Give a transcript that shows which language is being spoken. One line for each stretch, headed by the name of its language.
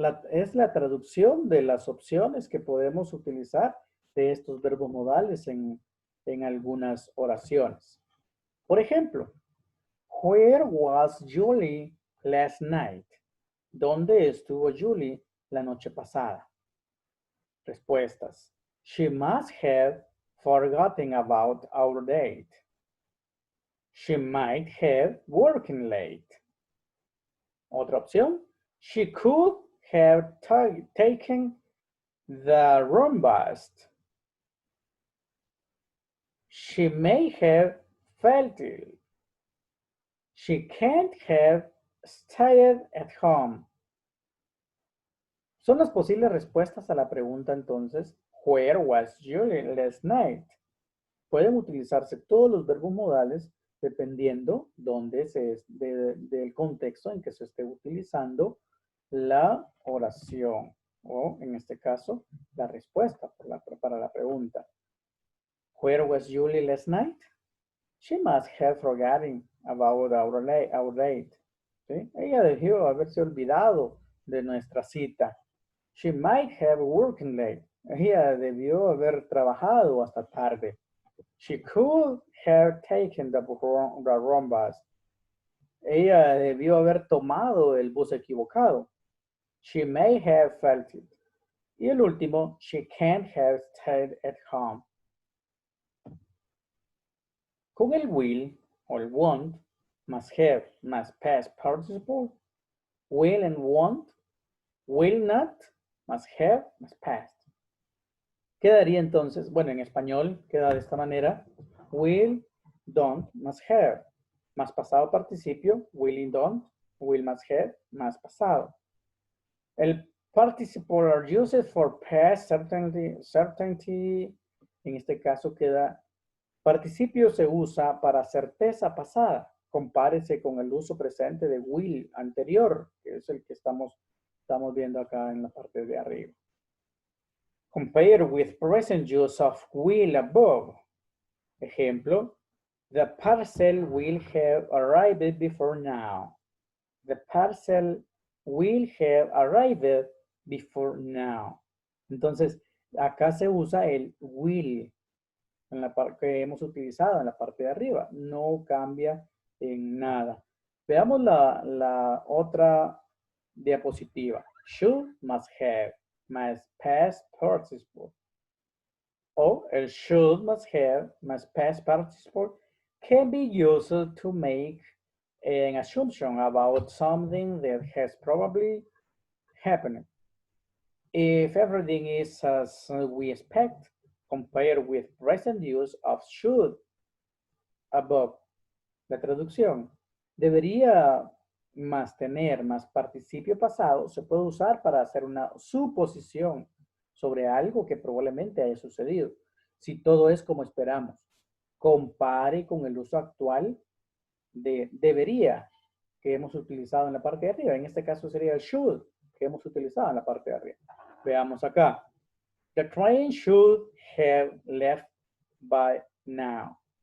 Spanish: Es la traducción de las opciones que podemos utilizar de estos verbos modales en algunas oraciones. Por ejemplo,
English: where was Julie last night?
Spanish: ¿Dónde estuvo Julie la noche pasada? Respuestas.
English: She must have forgotten about our date. She might have working late.
Spanish: Otra opción.
English: She could have taken the wrong bus. She may have felt ill. She can't have stayed at home.
Spanish: Son las posibles respuestas a la pregunta entonces,
English: where was Julie last night?
Spanish: Pueden utilizarse todos los verbos modales dependiendo del contexto en que se esté utilizando la oración o en este caso la respuesta para la pregunta.
English: Where was Julie last night? She must have forgotten about our date.
Spanish: ¿Sí? Ella debió haberse olvidado de nuestra cita.
English: She might have working late.
Spanish: Ella debió haber trabajado hasta tarde.
English: She could have taken the wrong bus.
Spanish: Ella debió haber tomado el bus equivocado.
English: She may have felt it.
Spanish: Y el último,
English: she can't have stayed at home.
Spanish: Con el will o el want, más have más past participle, will and won't, will not más have más past. Quedaría entonces, bueno, en español queda de esta manera, will, don't más have, más pasado participio, will and don't, will más have más pasado.
English: El participle are used for past certainty,
Spanish: en este caso queda, participio se usa para certeza pasada. Compárese con el uso presente de will anterior, que es el que estamos viendo acá en la parte de arriba.
English: Compare with present use of will above. Ejemplo, the parcel will have arrived before now. The parcel will have arrived before now.
Spanish: Entonces, acá se usa el will en la parte que hemos utilizado en la parte de arriba. No cambia en nada. Veamos la otra diapositiva.
English: Should más have más past participle. O el should más have más past participle can be used to make an assumption about something that has probably happened. If everything is as we expect, compared with present use of should above.
Spanish: La traducción. Debería más tener más participio pasado se puede usar para hacer una suposición sobre algo que probablemente haya sucedido. Si todo es como esperamos, compare con el uso actual de debería que hemos utilizado en la parte de arriba. En este caso sería el should que hemos utilizado en la parte de arriba. Veamos acá.
English: The train should have left by now.